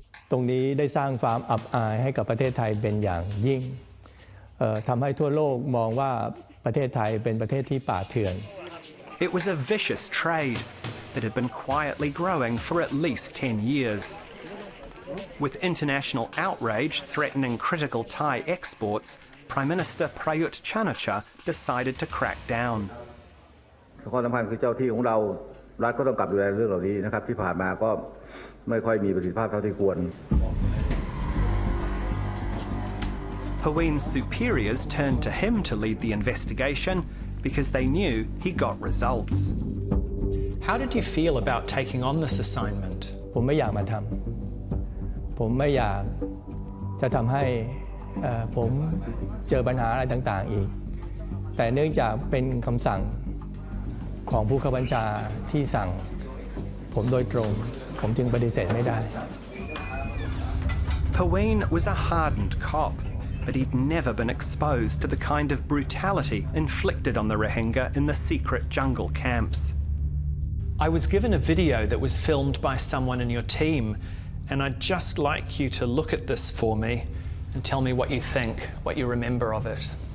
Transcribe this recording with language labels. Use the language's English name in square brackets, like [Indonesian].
[Thai] ตรงนี้ได้สร้างความอับอายให้กับประเทศไทยเป็นอย่างยิ่งทำให้ทั่วโลกมองว่าประเทศไทยเป็นประเทศที่ป่าเถื่อน [English] It was a vicious trade that had been quietly growing for at least 10 years. With international outrage threatening critical Thai exports, Prime Minister Prayut Chan-o-cha decided to crack down. [Thai] ข้อสำคัญคือเจ้าที่ของเรารัฐก็ต้องกลับดูแลเรื่องเหล่านี้นะครับที่ผ่านมาก็ไม่ค่อยมีประสิทธิภาพเท่าที่ควร [English] Paween's superiors turned to him to lead the investigation because they knew he got results. How did you feel about taking on this assignment? [Thai] ผมไม่อยากมาทำผมไม่อยากจะทำให้ผมเจอปัญหาอะไรต่างๆอีกแต่เนื่องจากเป็นคำสั่งของผู้บัญชาที่สั่งผมโดยตรงผมจึงปฏิเสธไม่ได้ [English] Paween was a hardened cop, but he'd never been exposed to the kind of brutality inflicted on the Rohingya in the secret jungle camps. I was given a video that was filmed by someone in your team, and I'd just like you to look at this for me and tell me what you think, what you remember of it.